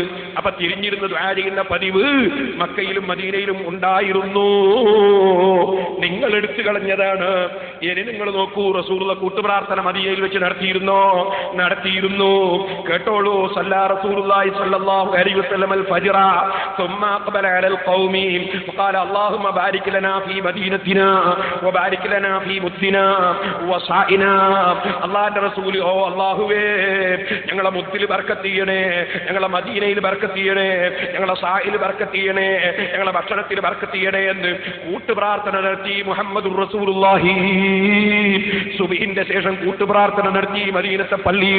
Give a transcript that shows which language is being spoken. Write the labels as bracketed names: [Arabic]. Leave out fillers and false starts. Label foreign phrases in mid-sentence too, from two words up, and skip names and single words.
[Malayalam] അപ്പൊ തിരിഞ്ഞിരുന്ന് ദുആ ചെയ്യുന്ന പതിവ് മക്കയിലും മദീനയിലും ഉണ്ടായിരുന്നു. നിങ്ങൾ എടുത്തു കളഞ്ഞതാണ്. ഇനി നിങ്ങൾ നോക്കൂ, റസൂലുള്ള കൂട്ടുപ്രാർത്ഥന മദീനയിൽ വെച്ച് നടത്തിയിരുന്നു. [Arabic] കേട്ടോളൂ. صلى رسول الله صلى الله عليه وسلم الفجر ثم اقبل على القوم وقال اللهم بارك لنا في مدينتنا وبارك لنا في مدنا وصائنا. [Malayalam] അല്ലാഹുവിന്റെ റസൂൽ, ഓ അല്ലാഹുവേ, ഞങ്ങളെ മുത്തിൽ ബർക്കത്ത് ചെയ്യണേ, ഞങ്ങളെ മദീനയിൽ ബർക്കത്ത് ചെയ്യണേ, ഞങ്ങളെ സായിൽ ബർക്കത്ത് ചെയ്യണേ, ഞങ്ങളെ ഭക്ഷണത്തിൽ ബർക്കത്ത് ചെയ്യണേ എന്ന് കൂട്ടുപ്രാർത്ഥന നടത്തി [Arabic] محمد رسول الله. [Malayalam] സുബ്ഹിന്റെ ശേഷം കൂട്ടുപ്രാർത്ഥന നടത്തി മദീനത്തെ പള്ളിയിൽ.